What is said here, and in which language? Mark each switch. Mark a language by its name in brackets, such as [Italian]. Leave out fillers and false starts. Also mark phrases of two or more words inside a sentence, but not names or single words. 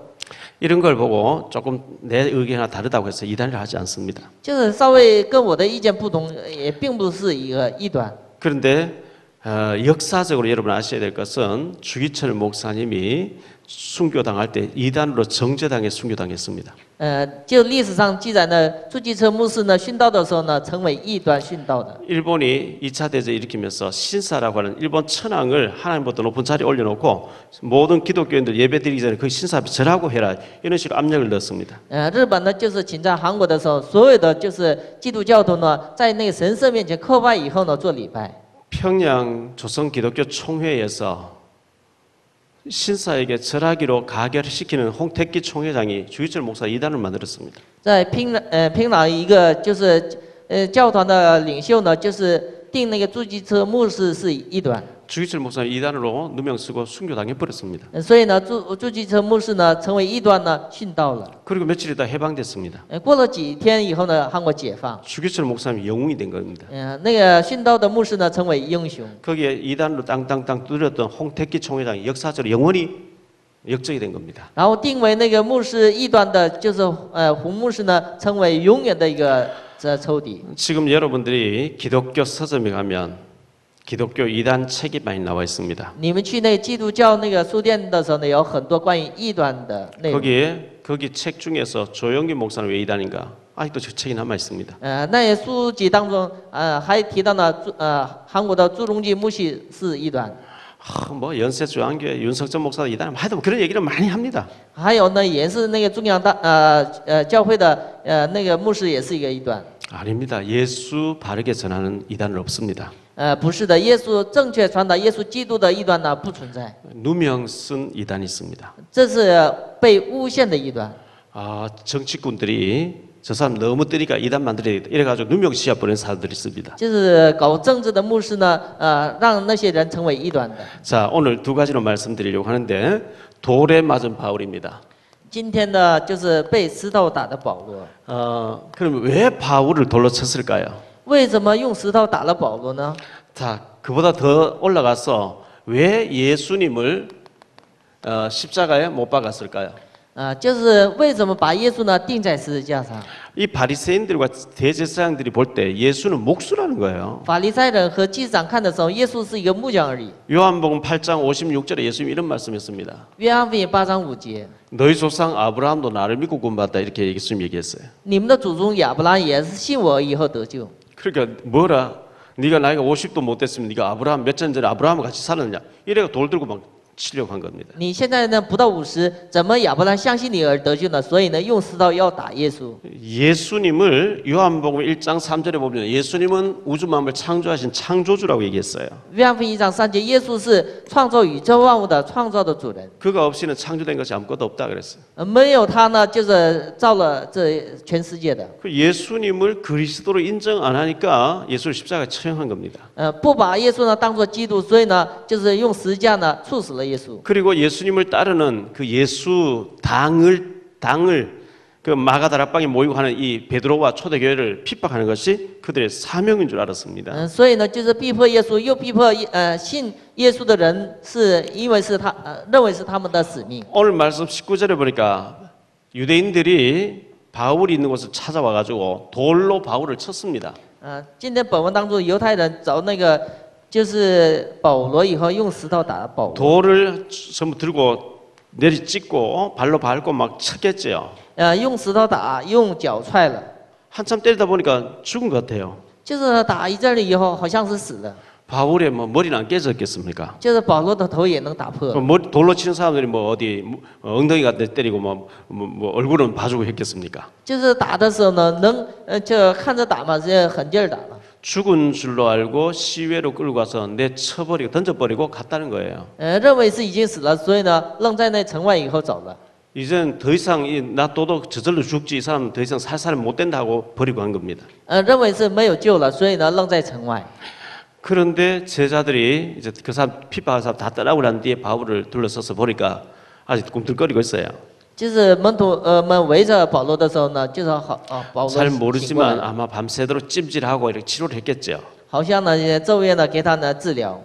[Korean] 이런 걸 보고 조금 내 의견과 다르다고 해서 이단을 하지 않습니다. [Chinese] 就是稍微跟我的意见不同，也并不是一个异端。 [Korean] 그런데 역사적으로 여러분 아셔야 될 것은 주기철 목사님이 순교당할 때 이단으로 정죄당해 순교당했습니다. [Chinese] 就历史上记载呢，朱基车牧师呢殉道的时候呢，成为异端殉道的。 [Korean] 일본이 2차 대전 일으키면서 신사라고 하는 일본 천황을 하나님보다 높은 자리에 올려놓고 모든 기독교인들 예배드리기 전에 그 신사 앞에 절하고 해라 이런 식으로 압력을 넣었습니다. [Chinese] 日本呢就是侵占韩国的时候，所有的就是基督教徒呢，在那个神社面前叩拜以后呢做礼拜。 [Korean] 평양 조선 기독교 총회에서 신사에게 절하기로 가결시키는 홍택기 총회장이 주기철 목사 이단을 만들었습니다. [Chinese] 在平壤一个就是教团的领袖呢，就是定那个朱基车牧师是异端。 [Korean] 주기철 목사 이단으로 누명 쓰고 순교당해 버렸습니다. [Chinese] 所以呢，朱基车牧师呢成为异端呢殉道了。 [Korean] 그리고 며칠 있다 해방됐습니다. [Chinese] 过了几天以后呢，韩国解放。 [Korean] 주기철 목사님이 영웅이 된 겁니다. [Chinese] 那个殉道的牧师呢成为英雄。 [Korean] 거기에 이단으로 땅땅땅 두드렸던 홍택기 총회장이 역사적으로 영원히 역적이 된 겁니다. [Chinese] 然后定为那个牧师异端的，就是胡牧师呢成为永远的一个仇敌。 [Korean] 지금 여러분들이 기독교 서점에 가면 기독교 이단 책이 많이 나와 있습니다. [Chinese] 你们去那基督教那个书店的时候呢，有很多关于异端的内容。 [Korean] 거기 책 중에서 조영기 목사는 왜 이단인가? 아직도 저 책이 남아 있습니다. [Chinese] 那些书籍当中，还提到呢，韩国的朱镕基牧师是异端。 [Korean] 뭐 연세주한교회 윤석전 목사도 이단, 하여튼 그런 얘기를 많이 합니다. [Chinese] 还有呢，也是那个中央教会的那个牧师也是一个异端。 [Korean] 아닙니다. 예수 바르게 전하는 이단은 없습니다. [Chinese] 不是的，耶稣正确传达耶稣基督的异端呢不存在， [Korean] 누명 쓴 이단이 있습니다. [Chinese] 这是被诬陷的异端。 [Korean] 정치꾼들이 저 사람 너무 뜨니까 이단 만들어야겠다 이래가지고 누명 씌워 버리는 사람들이 있습니다. [Chinese] 就是搞政治的牧师呢，让那些人成为异端的。 [Korean] 자, 오늘 두 가지로 말씀드리려고 하는데 돌에 맞은 바울입니다. [Chinese] 今天呢，就是被石头打的保罗。 [Korean] 그럼 왜 바울을 돌로 쳤을까요? [Chinese] 为什么用石头打了保罗呢？ [Korean] 자, 그보다 더 올라가서 왜 예수님을 십자가에 못 박았을까요? [Chinese] 就是为什么把耶稣呢钉在十字架上？ [Korean] 이 바리새인들과 대제사장들이 볼 때 예수는 목수라는 거예요. [Chinese] 法利赛人和祭司长看的时候，耶稣是一个木匠而已。 [Korean] 요한복음 8장 56절에 예수님이 이런 말씀했습니다. [Chinese] 约翰福音8章5节， [Korean] 너희 조상 아브라함도 나를 믿고 구원받았다 이렇게 예수님 얘기했어요. [Chinese] 你们的祖宗亚伯拉罕也是信我以后得救。 [Korean] 그러니까 뭐라? 네가 나이가 50도 못 됐으면 네가 아브라함 몇 년 전에 아브라함과 같이 살았느냐? 이래가 돌 들고 막 치려고 한 겁니다. [Chinese] 你现在呢不到50，怎么亚伯拉罕相信你而得救呢？所以呢用石头要打耶稣。 [Korean] 예수님을 요한복음 1장 3절에 보면 예수님은 우주 만물을 창조하신 창조주라고 얘기했어요. [Chinese] 约翰福音1章3节，耶稣是创造宇宙万物的创造的主人， [Korean] 그가 없이는 창조된 것이 아무것도 없다 그랬어요. [Chinese] 没有他呢，就是造了这全世界的。 [Korean] 그 예수님을 그리스도로 인정 안 하니까 예수를 십자가에 처형한 겁니다. [Chinese] 不把耶稣呢当作基督，所以呢就是用十字架呢处死了耶稣。 [Korean] 그리고 예수님을 따르는 그 예수 당을 그 마가다락방에 모이고 하는 이 베드로와 초대교회를 핍박하는 것이 그들의 사명인 줄 알았습니다. [Chinese] 所以呢就是逼迫耶稣，又逼迫信耶稣的人，是因为是他认为是他们的使命。 [Korean] 오늘 말씀 19절에 보니까 유대인들이 바울이 있는 곳을 찾아와 가지고 돌로 바울을 쳤습니다. [Chinese] 今天本文当中，犹太人找那个就是保罗以后，用石头打保罗。 [Korean] 돌을 전부 들고 내리 찍고 발로 밟고 막 쳤겠죠. [Chinese] 用石头打，用脚踹了， [Korean] 한참 때리다 보니까 죽은 것 같아요. [Chinese] 就是打一阵了以后，好像是死了， [Korean] 바울의 뭐 머리는 안 깨졌겠습니까? [Chinese] 就是保罗的头也能打破。 [Korean] 돌로 치는 사람들이 뭐 어디 엉덩이 같은 데 때리고 뭐 얼굴은 봐주고 했겠습니까? [Chinese] 就是打的时候呢，就看着打嘛，是狠劲儿打了。 [Korean] 죽은 줄로 알고 시외로 끌고 가서 내쳐버리고 던져버리고 갔다는 거예요. [Chinese] 认为是已经死了，所以呢，扔在那城外以后走了。 [Korean] 이젠 더 이상 나도 저절로 죽지 이 사람 더 이상 살 사람 못 된다고 버리고 간 겁니다. [Chinese] 认为是没有救了，所以呢，扔在城外。 [Korean] 그런데 제자들이 이제 그 사람 핍박한 사람 다 떠나고 난 뒤에 바울을 둘러서서 보니까 아직 꿈틀거리고 있어요. [Chinese] 就是门徒们围着保罗的时候呢，就是保罗 [Korean] 잘 [Chinese] 醒过 [Korean] 모르지만 [Chinese] 来， [Korean] 아마 밤새도록 찜질하고 이렇게 치료를 했겠죠. [Chinese] 好像呢昼夜呢给他呢治疗。